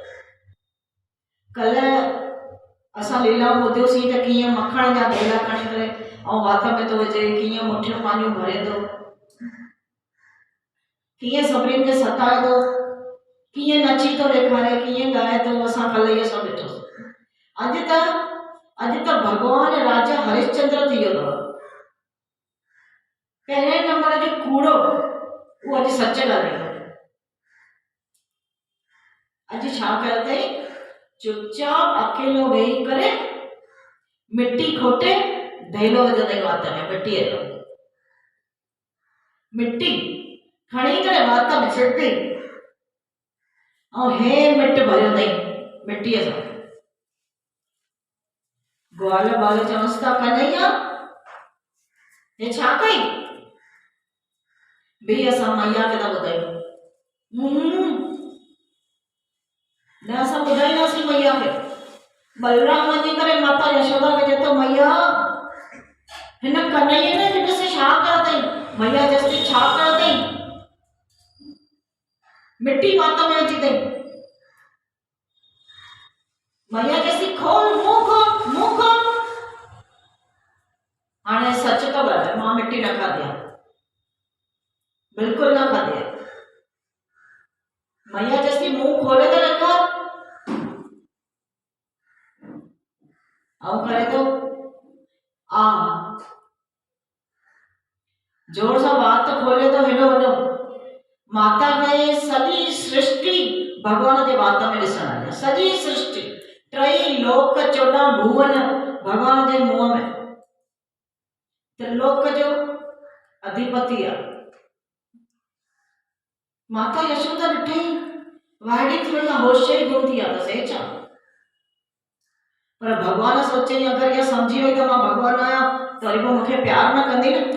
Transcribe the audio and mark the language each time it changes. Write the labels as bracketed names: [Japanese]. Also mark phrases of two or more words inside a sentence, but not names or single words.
[Sindhi] कल्ह असां लीलाऊं ॿुधियोसीं त कीअं मखण जा भेला खणी करे ऐं वात में थो विझे, कीअं मुठियूं पानियूं भरे थो, कीअं सभिनीनि खे सताए थो, कीअं नची थो ॾेखारे, कीअं ॻाए थो। असां कल्ह इहो सभु ॾिठोसीं। अॼु त भगवान राजा हरिश्चंद्र थी वियो अथव। पहिरें नंबर जो कूड़ो उहो अॼु सच ॻाल्हाईंदो। अॼु छा कयो अथई, चुपचाप अकेलो वेही करे मिट्टी खोटे धेलो विधो अथई वात में, मिट्टीअ जो मिट्टी खणी करे वात में सिधे ऐं हे मिट भरियो अथई मिट्टीअ सां। ग्वाल बाल चवंसि था, कन्हैया हे छा कई? भी असां मैया खे था ॿुधायूं, न असां ॿुधाईंदासीं मैया खे। बलराम वञी करे माता यशोदा खे चए थो, मैया हिन कन्हैया ने हिनसे छा कयो अथई? मैया चएसि, छा कयो अथई? मिट्टी वात में विझी अथई। मैया चएसि, खोल मुंहुं खोल, मुंहुं खोल। हाणे सच तो ॻाल्हाए, मां मिट्टी न खाधी आहे, बिल्कुल न खाधी है। मैया चएसि, मुंहुं खोले तो ॾेखार। ऐं करे तो आ जोर सां वात खोले तो हेॾो वॾो। माता खे सॼी सृष्टि भगवान जे वात में ॾिसण आई आहे। सॼी सृष्टि 3 लोक 14 भुवन भगवान जे मुंहं में। त्रिलोक जो अधिपति आहे। माता यशोदा ॾिठई, वाइड़ी थी वई, होश ई गुम थी आहे, त छा? पर भगवान सोचे अगर इहा समझी वई त मां भगवान आहियां त वरी पोइ मूंखे प्यार न कंदी न।